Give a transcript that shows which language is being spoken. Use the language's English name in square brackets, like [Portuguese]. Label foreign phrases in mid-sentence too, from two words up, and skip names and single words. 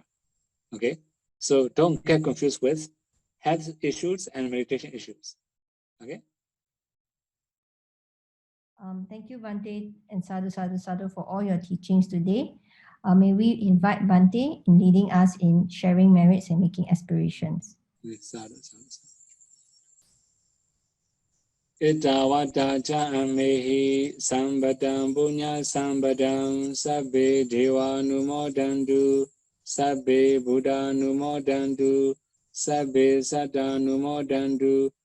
[English] Okay, so don't get confused with health issues and meditation issues. Okay. Thank you, Bhante and Sādhu for all your teachings today. May we invite Bhante in leading us in sharing merits and making aspirations. [Pali] Itavata cha amehi sambadam punya sambadam sabbe deva numodandu sabbe buddha numodandu sabbe satta numodandu